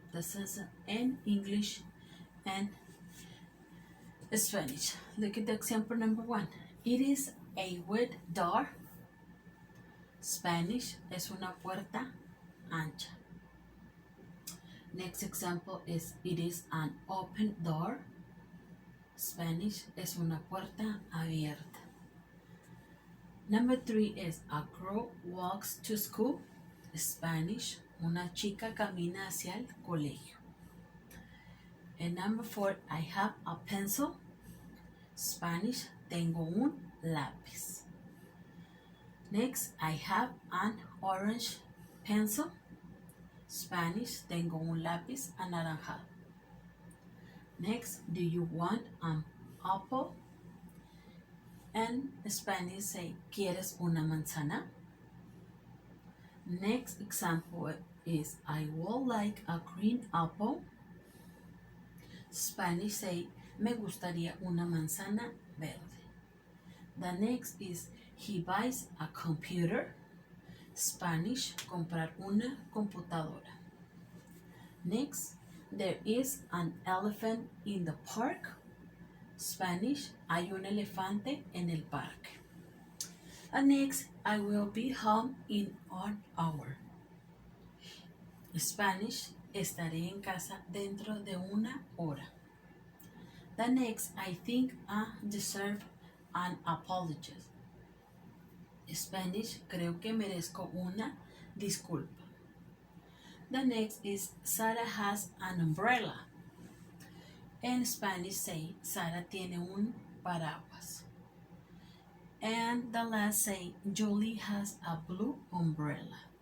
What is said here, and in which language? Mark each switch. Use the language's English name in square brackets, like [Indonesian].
[English] This is in English and Spanish. Look at the example number 1. It is a wide door. Spanish, es una puerta ancha. Next example is it is an open door. [Spanish] Spanish, es una puerta abierta. [English] Number 3 is a girl walks to school. [Spanish] Spanish, una chica camina hacia el colegio. [English] And number 4, I have a pencil. Spanish, tengo un lápiz. Next, I have an orange pencil. [Spanish] Spanish, tengo un lápiz anaranjado. [English] Next, do you want an apple? [Spanish] And Spanish say, ¿quieres una manzana? [English] Next example is, I would like a green apple. [Spanish] Spanish say, me gustaría una manzana verde. [English] The next is, he buys a computer. Spanish, comprar una computadora. Next, there is an elephant in the park. [Spanish] Spanish, hay un elefante en el parque. [English] And next, I will be home in 1 hour. [Spanish] Spanish, estaré en casa dentro de 1 hora. [English] The next, I think I deserve an apology. [Spanish] Spanish, creo que merezco una disculpa. [English] The next is, Sarah has an umbrella. [Spanish] En Spanish say, Sara tiene un paraguas. [English] And the last say, Julie has a blue umbrella.